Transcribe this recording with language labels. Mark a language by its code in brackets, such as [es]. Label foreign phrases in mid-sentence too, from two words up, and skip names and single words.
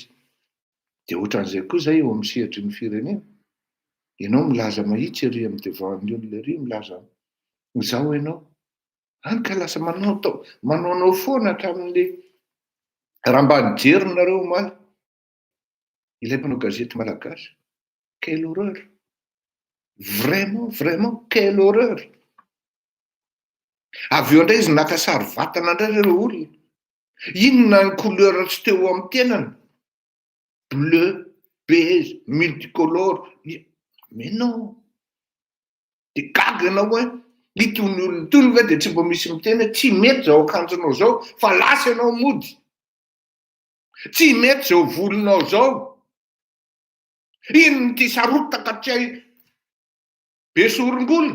[mg] Dia ohatran'izay koa izay eo amin'ny sehatry ny firenena. Ianao milaza mahitsy ery amin'ny devoan'ny olona ery, milaza izao ianao. Hany ka lasa manaonao foana hatramin'le raha mba nijerinareo omaly ilay mpanao gazety malagasy. [fr] Quelle horreur! Vraiment, vraiment, quelle horreur! [mg] Avy eo indray izy naka sary vatana indray ireo olona. Inona ny couleur tsy teo amin'ny tenany? [fr] Bleu, beige, multicolore. Mais non! [mg] Dia gaga ianao hoe itony olona itony ve dia tsy mba misy miteny hoe tsy mety zao akanjonao zao, fa lasa ianao mody. Tsy mety zao volonao zao. Ino ty sarotaka tsy hay be sorongolona?